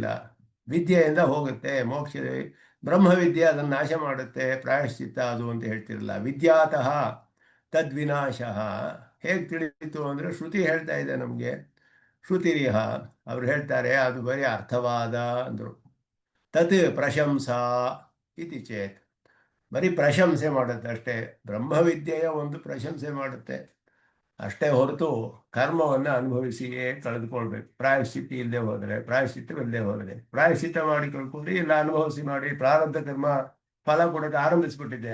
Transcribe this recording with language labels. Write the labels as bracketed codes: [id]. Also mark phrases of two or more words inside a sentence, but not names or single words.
[kn] ವಿದ್ಯೆಯಿಂದ ಹೋಗುತ್ತೆ ಮೋಕ್ಷ. ಬ್ರಹ್ಮವಿದ್ಯೆ ಅದನ್ನು ನಾಶ ಮಾಡುತ್ತೆ, ಪ್ರಾಯಶ್ಚಿತ್ತ ಅದು ಅಂತ ಹೇಳ್ತಿರಲ್ಲ. [sa] ವಿದ್ಯಾತಃ ತದ್ವಿನಾಶ [kn] ಹೇಗೆ ತಿಳಿಯಿತು ಅಂದರೆ ಶ್ರುತಿ ಹೇಳ್ತಾ ಇದೆ ನಮಗೆ. ಶ್ರುತಿರಿಹ ಅವ್ರು ಹೇಳ್ತಾರೆ, ಅದು ಬರೀ ಅರ್ಥವಾದ ಅಂದರು. [sa] ತತ್ ಪ್ರಶಂಸಾ ಇತಿ ಚೇತ್, [kn] ಬರೀ ಪ್ರಶಂಸೆ ಮಾಡುತ್ತೆ ಅಷ್ಟೇ. ಬ್ರಹ್ಮವಿದ್ಯೆಯ ಒಂದು ಪ್ರಶಂಸೆ ಮಾಡುತ್ತೆ ಅಷ್ಟೇ ಹೊರತು ಕರ್ಮವನ್ನು ಅನುಭವಿಸಿಯೇ ಕಳೆದುಕೊಳ್ಬೇಕು. ಪ್ರಾಯಶ್ಚಿತ್ತ ಇಲ್ಲದೆ ಹೋದರೆ, ಪ್ರಾಯಶ್ಚಿತ್ತವಿಲ್ಲದೆ ಹೋದರೆ, ಪ್ರಾಯಶ್ಚಿತ್ತ ಮಾಡಿ ಕಳ್ಕೊಂಡು ಇಲ್ಲ ಅನುಭವಿಸಿ ಮಾಡಿ ಪ್ರಾರಬ್ಧ ಕರ್ಮ ಫಲ ಕೊಡೋಕೆ ಆರಂಭಿಸ್ಬಿಟ್ಟಿದೆ.